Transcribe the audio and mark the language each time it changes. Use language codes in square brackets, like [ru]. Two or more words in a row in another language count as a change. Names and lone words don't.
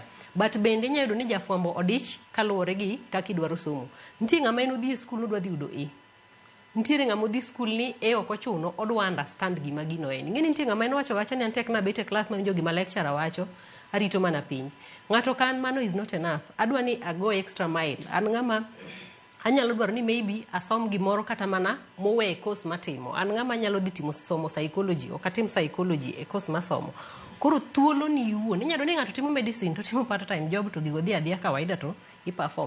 [luo] But bende nyayudo ni jafwambo odich kaluwore gi kaka idwaro somo. Nitie ng'ama en odhi e skul odwa dhi yudo A. Nitiere ng'ama odhi skul ni ok ochuno odwa understand gima gino en. Ing'eni nitie ng'ama en wacho ni antek na bet e class ma winjo gima lecturer wacho arito mana piny. Ng'ato kan mano [en] is not enough. [luo] Adwa ni ago [en] extra mile. [luo] An ng'ama anyalo dwaro ni maybe asom gimoro kata mana mowe course matimo. An ng'ama nyalo dhi timo somo psychology ok atim psychology e course masomo. Koro thuolo ni iwuon. Inyalo ni ng'ato timo medicine to timo [en] part time job [luo] to gigo dhi adhiya kawaida [en] to perform.